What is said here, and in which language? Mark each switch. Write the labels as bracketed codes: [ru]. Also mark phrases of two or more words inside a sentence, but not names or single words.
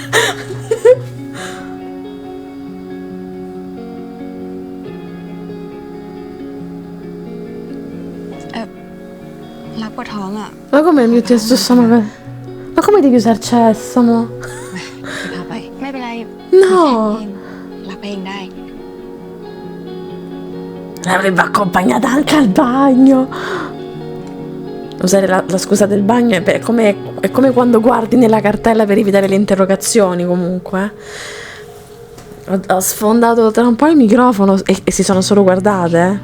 [th] รักปวดท้องอ่ะ [it] Ma come il mio testo sono... Ma come devi usare sesamo? [th] พี่พาไป ไม่เป็นไร [it] No! [th] รักไปเองได้ [it] L'avrebbe accompagnata anche al bagno. Usare la scusa del bagno è come quando guardi nella cartella per evitare le interrogazioni, comunque. Ho sfondato tra un po' il microfono e si sono solo guardate.